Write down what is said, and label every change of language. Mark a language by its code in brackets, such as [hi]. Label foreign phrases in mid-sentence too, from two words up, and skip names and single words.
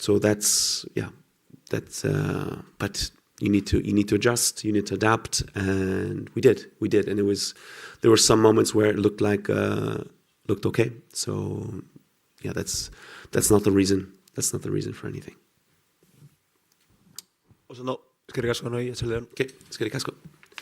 [en] So that's But you need to adjust, you need to adapt, and we did, and there were some moments where it looked okay. So yeah, that's not the reason. That's not the reason for anything. [eu] Oso ondo, eskerrik asko noi, etxaldeon. Okay, eskerrik asko.